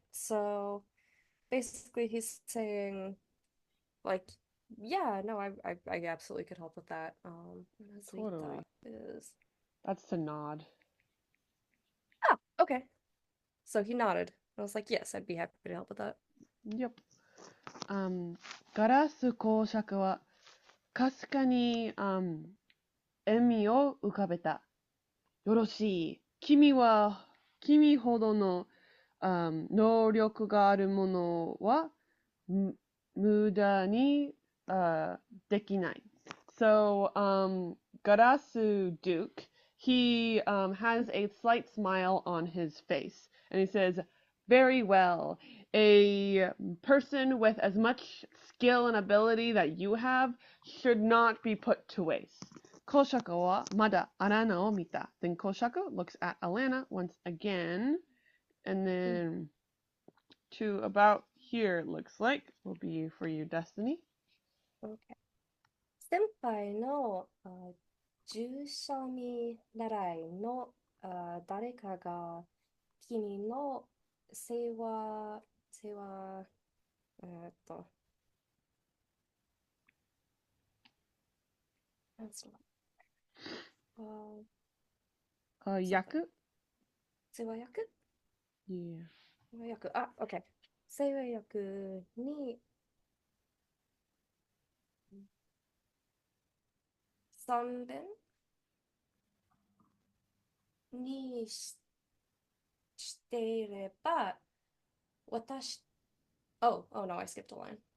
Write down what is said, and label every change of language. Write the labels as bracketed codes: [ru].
[en] So basically he's saying like yeah, no, I absolutely could help with that. [ja] うなずいた [en] Totally. is That's to nod. okay. So he nodded. I was like, yes, I'd be happy to help with that. Yep. [ja] ガラス公爵はかすかに、笑みを浮かべた。よろしい。君ほどの、能力があるものは無駄に、できない。 [en] So, Garasu Duke, he has a slight smile on his face, and he says, "Very well. A person with as much skill and ability that you have should not be put to waste." [ja] Koshaka wa mada Alanna o mita. [en] Then Koshaka looks at Alanna once again, and then to about here, it looks like, will be for you, Destiny. Okay. [ja] 先輩の従者見習いの誰かが君の世話、えーっと、なんつうの先輩、 Yaku? 世話役 [en] Yeah. [ja] 世話役、OK。世話役に3遍にしていれば、私、 [en] oh no, I skipped a line.